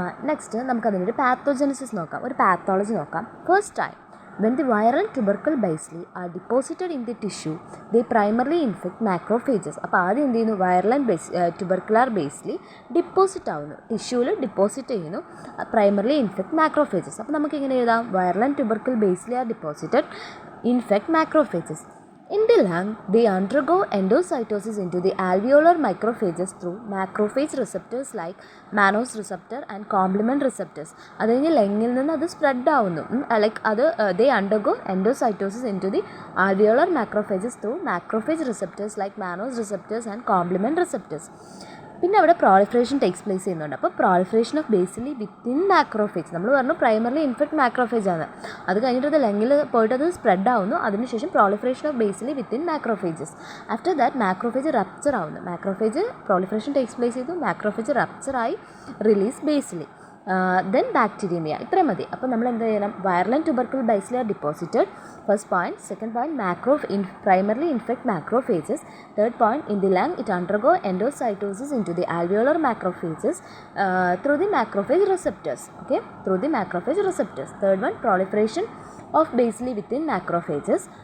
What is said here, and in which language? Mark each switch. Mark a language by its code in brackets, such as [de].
[ml] Next നമുക്കതിൻ്റെ ഒരു പാത്തോജനസിസ് നോക്കാം, ഒരു പാത്തോളജി നോക്കാം. First time [en] when the viral tubercle bacilli are deposited in the tissue, they primarily infect macrophages. [ml] അപ്പോൾ ആദ്യം എന്ത് ചെയ്യുന്നു? വൈറൽ ആൻഡ് ട്യൂബർക്കുലാർ ബേസിലി ഡിപ്പോസിറ്റ് ആവുന്നു, ടിഷ്യൂവിൽ ഡിപ്പോസിറ്റ് ചെയ്യുന്നു, [en] Primarily infect macrophages. [ml] അപ്പോൾ നമുക്ക് എങ്ങനെ എഴുതാം? [en] Viral and tubercle bacilli are deposited, infect macrophages. In the lung, they undergo endocytosis into the alveolar macrophages through macrophage receptors like Mannose receptor and complement receptors. [ml] അത് കഴിഞ്ഞ് ലങ്ങിൽ നിന്ന് അത് സ്പ്രെഡ് ആവുന്നു. ലൈക്ക് അത് [en] they undergo endocytosis into the alveolar macrophages through macrophage receptors like Mannose receptors and complement receptors. [ml] പിന്നെ അവിടെ proliferation takes place ചെയ്യുന്നുണ്ട്. അപ്പോൾ [en] proliferation of bacilli within macrophage, [ml] നമ്മൾ പറഞ്ഞു പ്രൈമർലി ഇൻഫെക്ട് മാക്രോഫേജ് ആണ്. അത് കഴിഞ്ഞിട്ട് അത് ലങ്ങിൽ പോയിട്ട് അത് സ്പ്രെഡ് ആവുന്നു. അതിനുശേഷം [en] Proliferation of bacilli within macrophages. After that [ml] macrophage rupture ആവുന്നു. മാക്രോഫേജ് പ്രോളിഫറേഷൻ ടേക്സ് പ്ലേസ് ചെയ്തു, മാക്രോഫേജ് റപ്ചറായി റിലീസ് ബേസിലി, ദെൻ ബാക്ടീരിയമia. ഇത്രയും മതി. അപ്പോൾ നമ്മൾ എന്ത് ചെയ്യണം? [en] Viral and tubercular bacilli are deposited, first point. Second point, primarily infect macrophages. Third point, in the lung it undergo endocytosis into the alveolar macrophages through the macrophage receptors. Okay, through the macrophage receptors. Third one, proliferation of bacilli within macrophages.